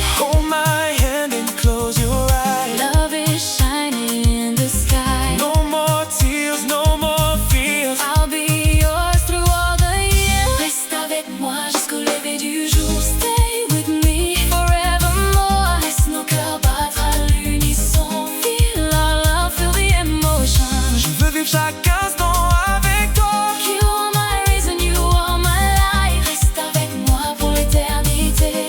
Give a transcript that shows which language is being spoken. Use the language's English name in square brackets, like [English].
[English] Hold my hand and close your eyes. Love is shining in the sky. No more tears, no more fears. I'll be yours through all the years. [French] Reste avec moi jusqu'au lever du jour. [English] Stay with me forevermore. [French] Laisse nos cœurs battre à l'unisson. [English] Feel our love, feel the emotion. [French] Je veux vivre chaque instant avec toi. [English] You are my reason, you are my life. [French] Reste avec moi pour l'éternité.